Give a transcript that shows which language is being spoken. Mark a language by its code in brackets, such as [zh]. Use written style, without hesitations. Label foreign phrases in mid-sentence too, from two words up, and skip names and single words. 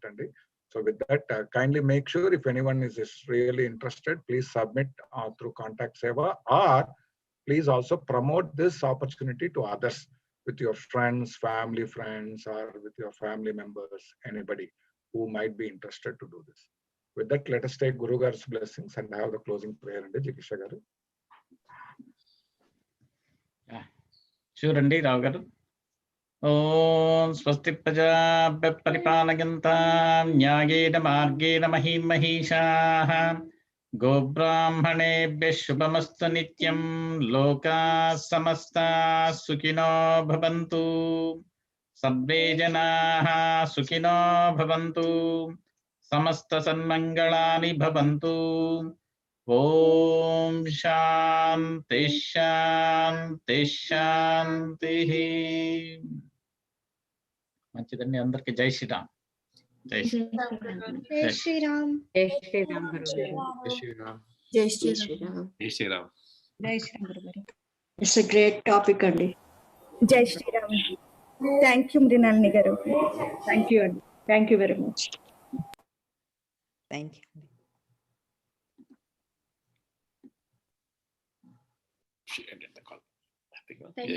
[en] And so with that, kindly make sure if anyone is really interested, please submit through Contact Seva, or please also promote this opportunity to others with your friends, family friends, or with your family members, anybody who might be interested to do this. With that, let us take Guru Garu's blessings and have the closing prayer. And Jikisha Garu. Sure, Rao Garu. [sa] ॐ स्वस्ति प्रजाभ्यः परिपालयन्तां न्यायेन मार्गेण महीं महीशाः गोब्राह्मणेभ्यः शुभमस्तु नित्यं लोकाः समस्ताः सुखिनो भवन्तु सर्वे जनाः सुखिनो भवन्तु समस्त सन्मङ्गलानि भवन्तु. ॐ शान्तिः शान्तिः शान्तिः. [te] మంచిదండి అందరికి [hi] जय श्रीराम. जय श्रीराम. जय श्री राम. जय श्री राम, Guru Garu. जय श्री राम. जय श्री राम. जय श्री राम. जय श्री राम, Guru Garu. [en] It's a great topic, Andi. [hi] जय श्री राम. [en] Thank you, Mrinalini Garu. Thank you, Andi. Thank you very much. Thank you. She ended the call.